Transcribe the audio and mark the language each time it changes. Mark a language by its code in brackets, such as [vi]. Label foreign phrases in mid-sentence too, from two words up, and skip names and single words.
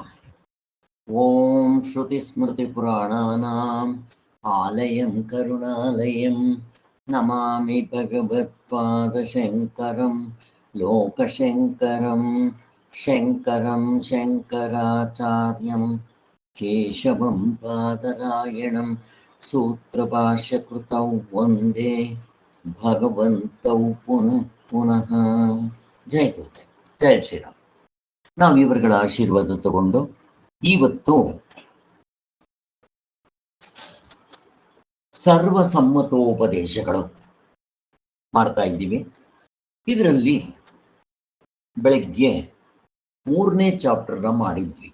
[sa] ओम श्रुतिस्मृतिपुराणानाम् आलयं करुणालयं नमामि भगवत्पादशङ्करं लोकशङ्करं शङ्करं शङ्कराचार्यं केशवं पादरायणं सूत्रभाष्यकृतौ वन्दे भगवन्तौ पुनः पुनः। जय गुरुदेव, जय ಶ್ರೀರಾಮ್. [kn] ನಾವು ಇವರುಗಳ ಆಶೀರ್ವಾದ ತಗೊಂಡು ಇವತ್ತು ಸರ್ವಸಮ್ಮತೋಪದೇಶಗಳು ಮಾಡ್ತಾ ಇದ್ದೀವಿ. ಇದರಲ್ಲಿ ಬೆಳಗ್ಗೆ 3ನೇ ಚಾಪ್ಟರ್ನ ಮಾಡಿದ್ವಿ.